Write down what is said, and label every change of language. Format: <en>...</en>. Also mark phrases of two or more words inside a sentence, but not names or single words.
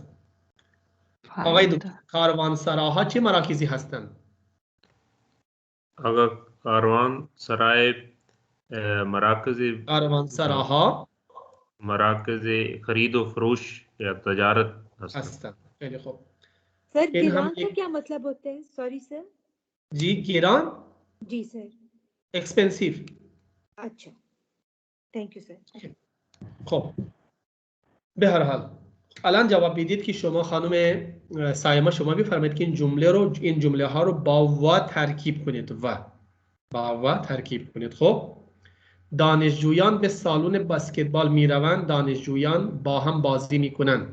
<fa>آقای دکتر، کاروانسراها چه مراکزی هستند؟ آقا کاروانسرای کاروانسراها مراکز خرید و فروش یا تجارت هستند. خیلی خوب.</fa> <ur>سر گران کا کیا مطلب ہوتا ہے?</ur> <en>Sorry sir.</en> <ur>جی گران جی سر. एक्सपेंसिव। अच्छा,</ur> <en>Thank you</en> <ur>सर।</ur> <fa>خب به هر حال الان جواب میدید که شما خانم سایما شما بفرمایید که این جمله ها رو با و ترکیب کنید. با و ترکیب کنید. خب دانشجویان به سالن بسکتبال میروند، دانشجویان با هم بازی میکنند.</fa>